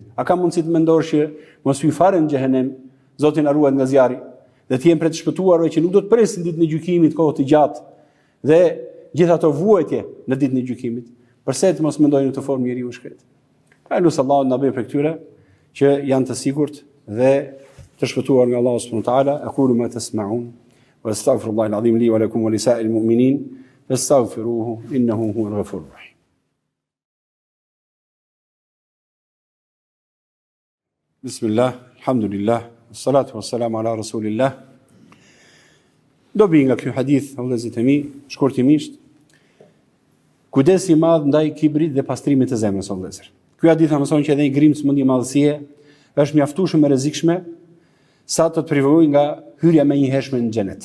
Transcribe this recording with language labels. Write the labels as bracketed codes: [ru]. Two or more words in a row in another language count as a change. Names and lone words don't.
[sq] A ka mundësi të mendosh që mos hyj fare në xhehenem, Zoti na ruaj nga zjarri, dhe të jemi për të shpëtuarve që nuk do të presin ditën e gjykimit kohë të gjatë dhe gjithë ato vuajtje në ditën e gjykimit. Përse të mos mendojnë në të formë njeriu shkret. Ai lutë Allahun na bëj për këtyre që janë të sigurt dhe të shpëtuar nga Allahu [ar] سبحانه وتعالى. أقول ما تسمعون وأستغفر الله العظيم لي ولكم ولسائر المؤمنين فاستغفروه إنه هو الغفور الرحيم. بسم الله، الحمد لله، والصلاة والسلام على رسول الله. [sq] Dobi nga ky hadith, vëllezërit e mi, shkurtimisht, kujdesi i madh ndaj kibrit dhe pastrimit të zemrës, vëllezër. Ky hadith na mëson që edhe i grimc mendje madhësie është mjaftueshëm e rrezikshme sa të privojë nga hyrja më një hershme në xhenet.